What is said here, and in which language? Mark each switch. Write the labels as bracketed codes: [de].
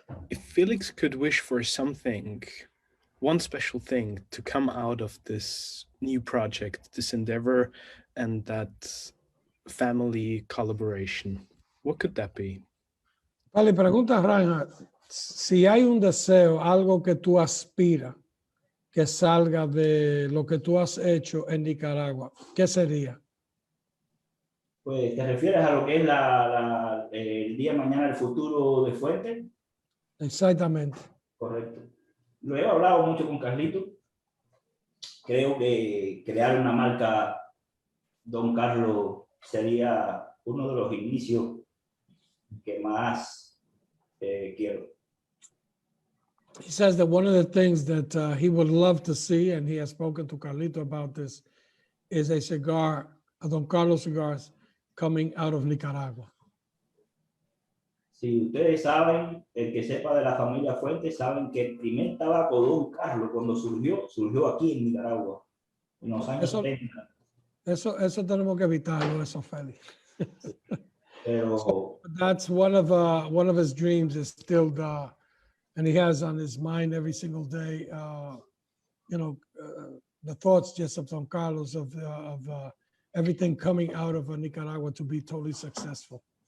[en] If Felix could wish for something, one special thing to come out of this new project, this endeavor, and that family collaboration, what could that be? [es] Vale, pregunta Reinhard, si hay un deseo, algo que tú aspiras que salga de lo que tú has hecho en Nicaragua, ¿qué sería? Pues, ¿te refieres a lo que es el día de mañana, el futuro de Fuente? Exactamente. Correcto. Lo he hablado mucho con Carlito. Creo que crear una marca Don Carlos sería uno de los inicios que más quiero. He says that one of the things that he would love to see, and he has spoken to Carlito about this, is a cigar, a Don Carlos cigars coming out of Nicaragua. Si ustedes saben, el que sepa de la familia Fuente, saben que el primer tabaco Don Carlos, cuando surgió aquí en Nicaragua, en los años 70. Eso tenemos que evitarlo, eso, Félix. Pero [en] so that's one of his dreams is still and he has on his mind every single day, the thoughts just of Don Carlos, of everything coming out of Nicaragua to be totally successful.